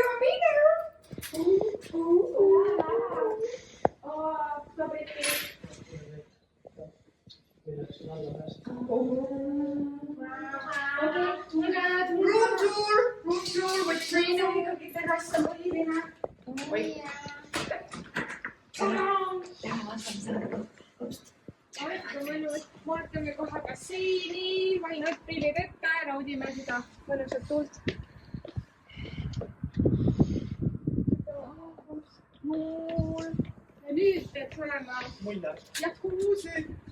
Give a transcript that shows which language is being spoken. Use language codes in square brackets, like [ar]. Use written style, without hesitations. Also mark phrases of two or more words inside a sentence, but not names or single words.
[en] Oh, so pretty. Room tour with training. Wait. [et] Vaatame kohe basseini, vahin prillid ette, naudime seda mõnusat tuult. Ja nüüd peaks olema jacuzzi.